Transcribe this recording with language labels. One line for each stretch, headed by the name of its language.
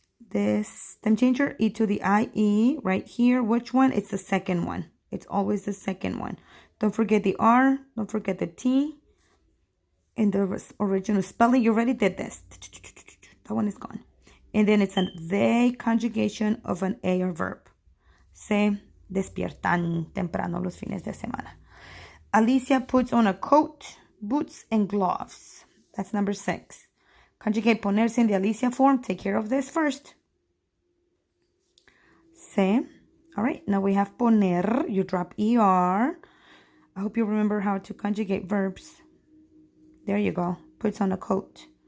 English: This stem changer, E to the IE, right here. Which one? It's the second one. It's always the second one. Don't forget the R. Don't forget the T. In the original spelling, you already did this. That one is gone. And then it's a they conjugation of an AR verb.
Spanish: Se despiertan temprano los fines de semana.
English: Alicia puts on a coat, boots, and gloves. That's number 6. Conjugate ponerse in the Alicia form. Take care of this first. Se. All right, now we have poner. You drop ER. I hope you remember how to conjugate verbs. There you go. Puts on a coat.